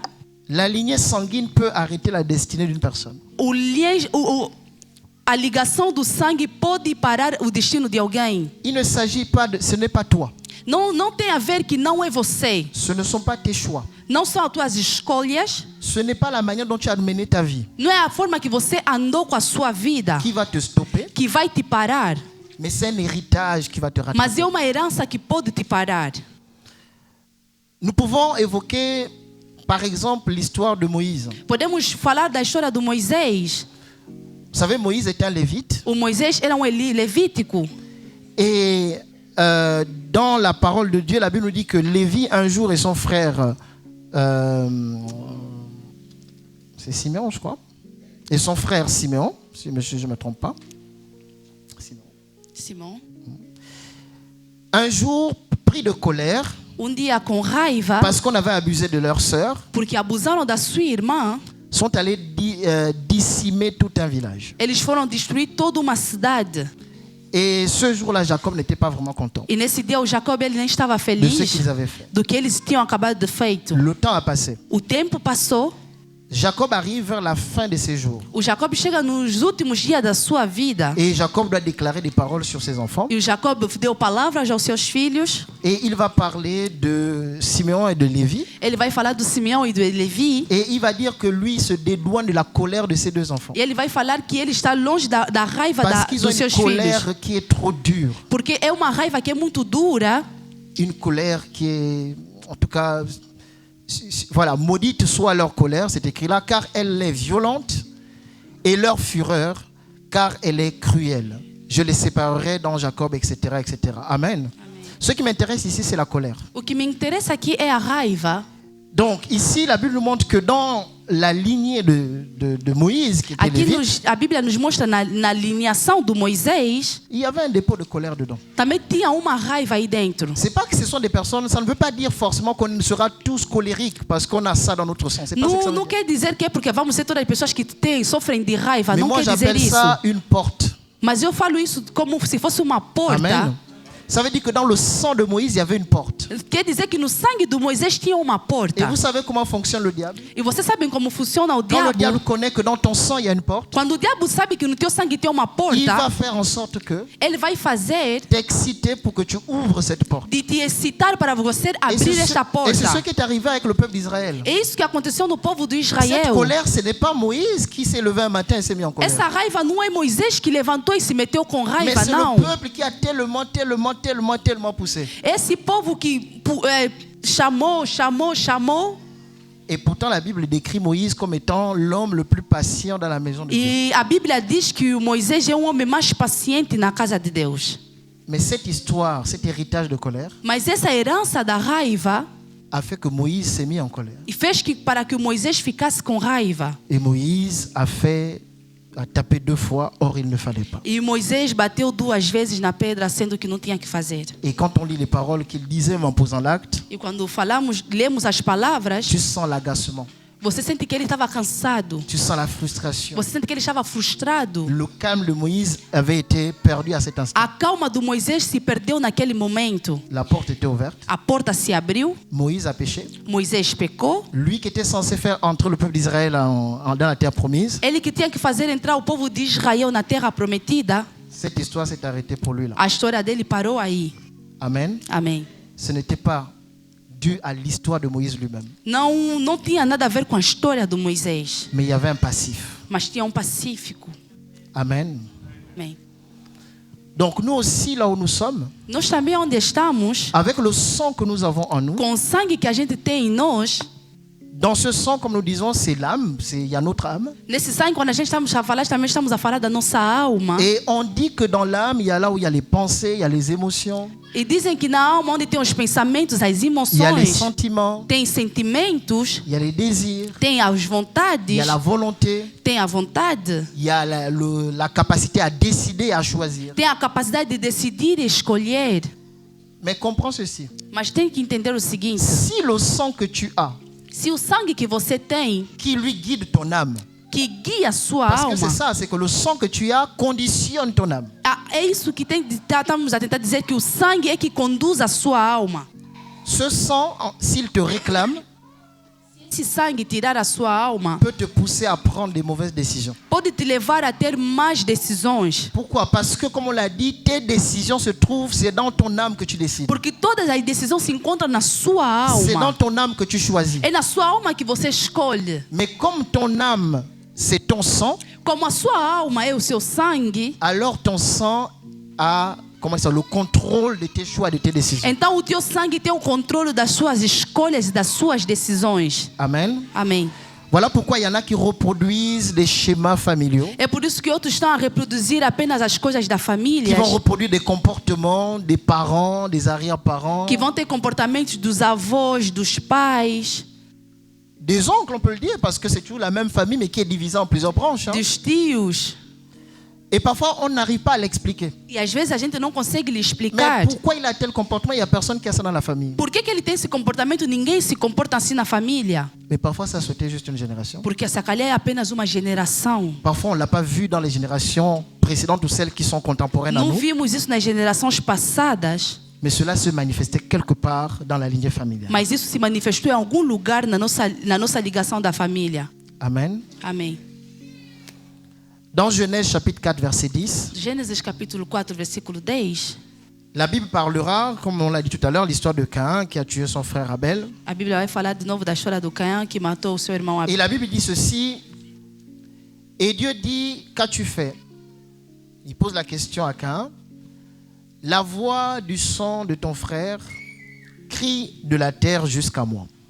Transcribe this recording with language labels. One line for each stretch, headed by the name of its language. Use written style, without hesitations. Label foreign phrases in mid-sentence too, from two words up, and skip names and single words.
French: la lignée sanguine peut arrêter la destinée d'une personne.
Portuguese: a ligação do sangue pode parar o destino de alguém.
French: Il ne s'agit pas de... Ce n'est pas toi.
Portuguese: Não tem a ver que não é você.
French: Ce ne sont pas tes choix.
Portuguese: Não são as tuas escolhas.
French: Ce n'est pas la manière dont tu as mené ta vie
Portuguese: Não é a forma que você andou com a sua vida
French: qui va te stopper,
Portuguese: que vai te parar.
French: mais c'est un héritage qui va te rattraper.
Portuguese: Mas é uma herança que pode te parar.
French: Nous pouvons évoquer, par exemple, l'histoire de Moïse.
Portuguese: Podemos falar da história do Moisés.
French: Vous savez, Moïse était un lévite.
Portuguese: O Moisés era levítico.
French: Et dans la parole de Dieu, la Bible nous dit que Lévi, un jour, et son frère, c'est Siméon, je crois, et son frère Siméon, si je ne me trompe pas,
Portuguese: Simão.
French: un jour, pris de colère,
Portuguese: dia, com raiva,
French: parce qu'on avait abusé de leur sœur,
Portuguese: porque abusaram da sua irmã,
French: sont allés décimer tout un village.
Portuguese: eles foram destruir toda uma cidade.
French: Et ce jour-là, Jacob n'était pas vraiment content
Portuguese: E nesse dia o Jacob ele nem estava
French: de ce
Portuguese: feliz
French: qu'ils avaient fait.
Portuguese: do que eles tinham acabado de feito.
French: Le temps a passé.
Portuguese: O tempo passou.
French: Jacob arrive vers la fin de ses jours.
Portuguese: O Jacob chega nos últimos dias da sua vida.
French: Et Jacob doit déclarer des paroles sur ses enfants.
Portuguese: E o Jacob deu palavras aos seus filhos.
French: Et il va parler de Simeon et de Lévi.
Portuguese: Ele vai falar do Simeão e do Levi.
French: Et il va dire que lui se dédouane de la colère de ses deux enfants.
Portuguese: E ele vai falar que ele está longe da raiva
French: Parce qu'ils ont
Portuguese: dos
French: une
Portuguese: seus filhos.
French: colère qui est trop dure.
Portuguese: Porque é uma raiva que é muito dura.
French: Une colère qui est, en tout cas, voilà, maudite soit leur colère, c'est écrit là, car elle est violente, et leur fureur, car elle est cruelle. Je les séparerai dans Jacob, etc., etc. Amen. Ce qui m'intéresse ici, c'est la colère.
Portuguese: O que me interessa aqui é a raiva.
French: Donc ici, la Bible nous montre que dans la lignée de Moïse, qui était
Portuguese: Aqui
French: lévite,
Portuguese: a Bíblia nos mostra na lineação do Moisés,
French: il y avait un dépôt de colère dedans.
Portuguese: também tinha uma raiva aí dentro.
French: C'est pas que ce sont des personnes, ça ne veut pas dire forcément qu'on sera tous colériques parce qu'on a ça dans notre sang. C'est pas ça que ça veut
Portuguese: Não
French: dire.
Portuguese: quer dizer que é porque vamos ser todas as pessoas que sofrem de raiva.
French: Mais
Portuguese: Não
French: moi,
Portuguese: quer dizer
French: j'appelle
Portuguese: isso.
French: ça une porte.
Portuguese: Mas eu falo isso como se fosse uma porta.
French: Amen. Ça veut dire que dans le sang de Moïse, il y avait une porte.
Portuguese: Quer dizer que no sangue do Moisés tinha uma
French: Et
Portuguese: porta.
French: vous savez comment fonctionne le diable?
Portuguese: E você sabe como funciona o
French: Quand le diable
Portuguese: diabo?
French: connaît que dans ton sang, il y a une porte,
Portuguese: Quando o diabo sabe que no teu sangue tem uma
French: il va
Portuguese: porta,
French: faire en sorte que
Portuguese: ele vai fazer
French: t'exciter pour que tu ouvres cette porte.
Portuguese: de te excitar para você
French: Et
Portuguese: abrir
French: c'est
Portuguese: esta
French: ce
Portuguese: porta.
French: qui est arrivé avec le peuple d'Israël.
Portuguese: É isso que aconteceu no povo de
French: Cette
Portuguese: Israel.
French: colère, ce n'est pas Moïse qui s'est levé un matin et s'est mis en colère.
Portuguese: Essa raiva não é Moisés que levantou e se meteu com
French: Mais
Portuguese: raiva,
French: c'est
Portuguese: não.
French: le peuple qui a tellement poussé.
Portuguese: Esse povo que chamou.
French: Et pourtant, la Bible décrit Moïse comme étant l'homme le plus patient dans la maison de Dieu.
Portuguese: E a Bíblia diz que o Moisés é homem mais paciente na casa de Deus.
French: Mais cette histoire, cet héritage de colère,
Portuguese: Mas essa herança da raiva
French: a fait que Moïse s'est mis en colère.
Portuguese: e fez para que o Moisés ficasse com raiva.
French: Et Moïse a tapé 2 fois, or il ne fallait pas.
Portuguese: E Moisés bateu 2 vezes na pedra, sendo que não tinha que fazer.
French: Et quand on lit les paroles qu'il disait en posant l'acte,
Portuguese: E quando lemos as palavras,
French: tu sens l'agacement,
Portuguese: você sente que ele estava cansado.
French: tu sens la frustration.
Portuguese: Você sente que ele estava frustrado.
French: Le calme de Moïse avait été perdu à cet instant.
Portuguese: A calma do Moisés se perdeu naquele momento.
French: La porte était ouverte,
Portuguese: A porta se abriu,
French: Moïse a péché.
Portuguese: Moisés pecou.
French: Lui qui était censé faire entrer le peuple d'Israël dans la terre promise,
Portuguese: Ele que tinha que fazer entrar o povo de Israel na terra prometida,
French: cette histoire s'est arrêtée pour lui là.
Portuguese: a história dele parou aí.
French: Amen.
Portuguese: Amém.
French: Ce n'était pas dû à l'histoire de Moïse lui-même,
Portuguese: Não tinha nada a ver com a história do Moisés,
French: mais il y avait un passif.
Portuguese: mas tinha pacífico.
French: Amen.
Portuguese: Amém.
French: Donc nous aussi, là où nous sommes,
Portuguese: Nós também onde estamos,
French: avec le sang que nous avons en nous,
Portuguese: com o sangue que a gente tem em nós,
French: dans ce sang, comme nous disons, c'est l'âme, il y a notre âme.
Portuguese: nesse sangue, quando a gente estamos a falar, também estamos a falar da nossa alma.
French: Et on dit que dans l'âme, il y a là où il y a les pensées, il y a les émotions,
Portuguese: E dizem que na alma, onde tem os pensamentos, as
French: il y a les
Portuguese: emoções,
French: sentiments,
Portuguese: tem sentimentos,
French: il y a les désirs,
Portuguese: tem as
French: il y
Portuguese: vontades,
French: a la volonté,
Portuguese: tem a vontade,
French: il y a la capacité à décider, à choisir.
Portuguese: tem a capacidade de decidir e escolher.
French: Mais comprends ceci.
Portuguese: Mas tem que entender o seguinte:
French: Si le sang que tu as,
Portuguese: se o sangue que você tem,
French: qui lui guide ton âme,
Portuguese: que guia a sua
French: parce que
Portuguese: alma,
French: c'est ça, c'est que le sang que tu as conditionne ton âme.
Portuguese: é isso que estamos a tentar dizer, que o sangue é que conduz a sua alma.
French: Ce sang, s'il te réclame,
Portuguese: Esse sangue tirar a sua alma
French: peut te pousser à prendre des mauvaises décisions.
Portuguese: pode te levar a ter más decisões.
French: Pourquoi? Parce que, comme on l'a dit, tes décisions se trouvent, c'est dans ton âme que tu décides.
Portuguese: Porque todas as decisões se encontram na sua
French: C'est dans
Portuguese: alma.
French: ton âme que tu choisis.
Portuguese: É na sua alma que você escolhe.
French: Mais comme ton âme, c'est ton sang,
Portuguese: Como a sua alma é o seu sangue,
French: alors ton sang a le contrôle de tes choix, de tes décisions.
Portuguese: então o teu sangue tem o controle das suas escolhas e das suas decisões.
French: Amen.
Portuguese: Amém.
French: Voilà pourquoi il y en a qui reproduisent des schémas familiaux,
Portuguese: É por isso que outros estão a reproduzir apenas as coisas da
French: qui
Portuguese: família,
French: vont reproduire des comportements des parents, des arrière-parents,
Portuguese: que vão ter comportamentos dos avós, dos pais,
French: des oncles, on peut le dire, parce que c'est toujours la même famille, mais qui est divisée en plusieurs branches. Hein.
Portuguese: dos tios.
French: Et parfois, on n'arrive pas à l'expliquer.
Portuguese: E às vezes a gente não consegue lhe
French: Mais
Portuguese: explicar.
French: pourquoi il a tel comportement? Il n'y a personne qui a ça dans la famille.
Portuguese: Por que ele tem esse comportamento? Ninguém se comporta assim na família.
French: Mais parfois, ça sautait juste une génération.
Portuguese: Porque essa calhar é apenas uma geração.
French: Parfois, on ne l'a pas vu dans les générations précédentes ou celles qui sont contemporaines à
Portuguese: Não
French: nous.
Portuguese: vimos isso nas gerações passadas,
French: Mais cela se manifestait quelque part dans la lignée familiale.
Portuguese: mas isso se manifestou em algum lugar na nossa ligação da família.
French: Amen.
Portuguese: Amém.
French: Dans Genèse chapitre 4, verset 10,
Portuguese: Gênesis capítulo 4, versículo 10.
French: la Bible parlera, comme on l'a dit tout à l'heure, l'histoire de Caïn qui a tué son frère Abel.
Portuguese: A Bíblia vai falar de novo da história do Caim que matou o seu irmão
French: Et
Portuguese: Abel.
French: la Bible dit ceci. Et Dieu dit, qu'as-tu fait? Il pose la question à Caïn. La voix du sang de ton frère crie de la terre jusqu'à moi.